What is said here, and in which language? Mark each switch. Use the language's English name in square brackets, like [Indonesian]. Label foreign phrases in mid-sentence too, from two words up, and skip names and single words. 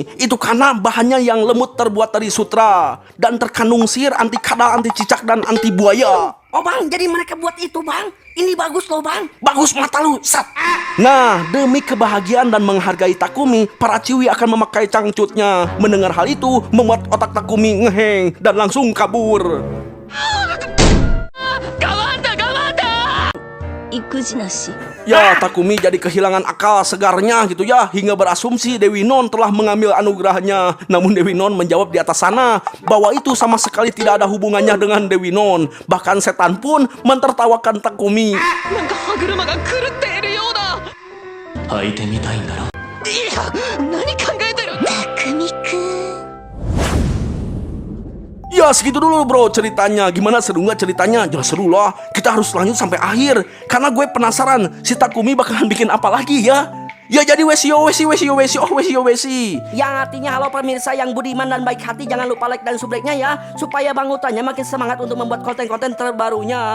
[Indonesian] Itu karena bahannya yang lembut terbuat dari sutra dan terkandung sihir anti kadal, anti cicak, dan anti buaya. Oh bang, jadi mereka buat itu bang. Ini bagus loh bang. Bagus mata lu, sat. Nah, demi kebahagiaan dan menghargai Takumi, para ciwi akan memakai cangcutnya. Mendengar hal itu, membuat otak Takumi ngeheng dan langsung kabur. [Japanese] 育児なし [Indonesian] Ya, Takumi jadi kehilangan akal segarnya gitu ya, hingga berasumsi Dewi Non telah mengambil anugerahnya. Namun Dewi Non menjawab di atas sana bahwa itu sama sekali tidak ada hubungannya dengan Dewi Non. Bahkan setan pun mentertawakan Takumi. [Japanese] なんか歯車が狂っているようだ。履いてみたいんだろ。いや、何考えてる。匠くん。 [Indonesian] Ya segitu dulu bro ceritanya. Gimana, seru nggak ceritanya? Jelas seru lah. Kita harus lanjut sampai akhir karena gue penasaran si Takumi bakalan bikin apa lagi ya. Ya jadi wesi. Yang artinya halo pemirsa yang budiman dan baik hati, jangan lupa like dan subscribe-nya ya, supaya Bang Utanya makin semangat untuk membuat konten-konten terbarunya.